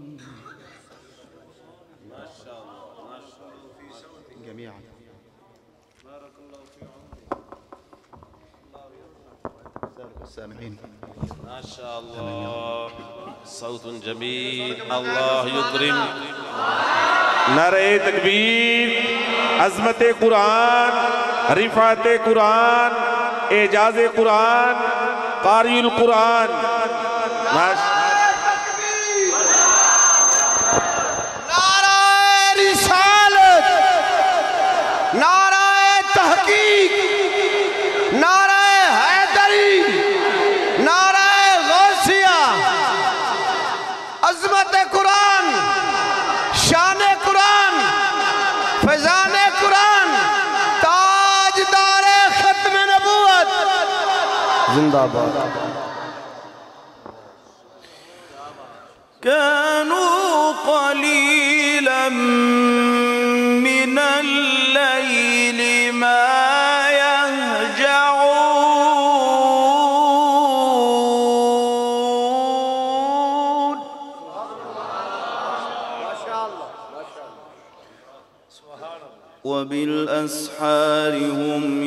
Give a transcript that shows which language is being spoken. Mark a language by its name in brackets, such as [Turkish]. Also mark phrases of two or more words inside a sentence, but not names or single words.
[Arabic] ما شاء الله ما شاء الله جميعا. بارك الله في عمرك. السامعين. ما شاء الله صوت جميل الله يكرم. [Urdu] نعرۂ تکبیر، عظمت قرآن، رفعت قرآن، اعجاز قرآن، قاری القرآن. نعرۂ رسالت، نعرۂ تحقیق، نعرۂ حیدری، نعرۂ غوثیہ، عظمت قرآن، شان قرآن، فیضان قرآن، تاجدار ختم نبوت زندہ باد. [Arabic] كانوا قليلا من الليل ما يهجعون وبالأسحار هم